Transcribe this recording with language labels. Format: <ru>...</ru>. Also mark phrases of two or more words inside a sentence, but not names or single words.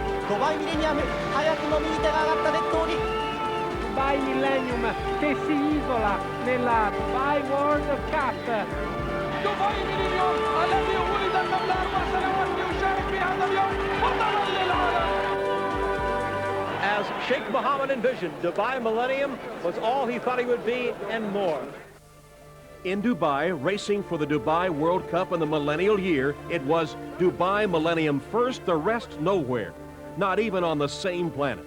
<ja>ドバイミレニアム早くも右手が上がった熱闘に</ja> <it>Dubai Millenium che si isola nella Dubai World Cup.</it> <ar>Dubai Millenium الذي ولد قبل 4 سنوات يشارك في هذا اليوم بطلا للعالم.</ar> <en>As Sheikh Mohammed envisioned, Dubai Millennium was all he thought he would be and more. In Dubai, racing for the Dubai World Cup in the millennial year, it was Dubai Millennium first, the rest nowhere. Not even on the same planet.</en>